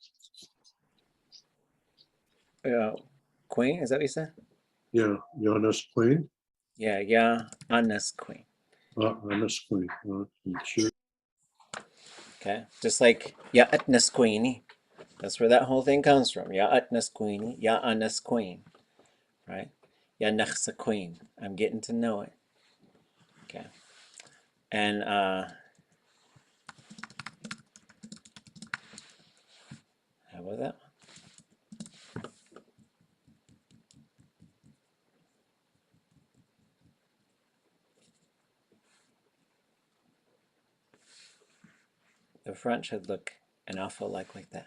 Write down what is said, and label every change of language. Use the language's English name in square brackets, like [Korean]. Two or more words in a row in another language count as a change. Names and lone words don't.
[English] Queen, is that what you said? Yeah, Nakws'aatí. Yeah, Anna's queen. Nakws'aatí. Sure. Okay, just like ya atnas queenie. That's where that whole thing comes from. Ya atnas queenie, ya Anna's queen. Right? Ya Nakws'aatí queen. I'm getting to know it. Okay. And how about that? The front should look an awful lot like that.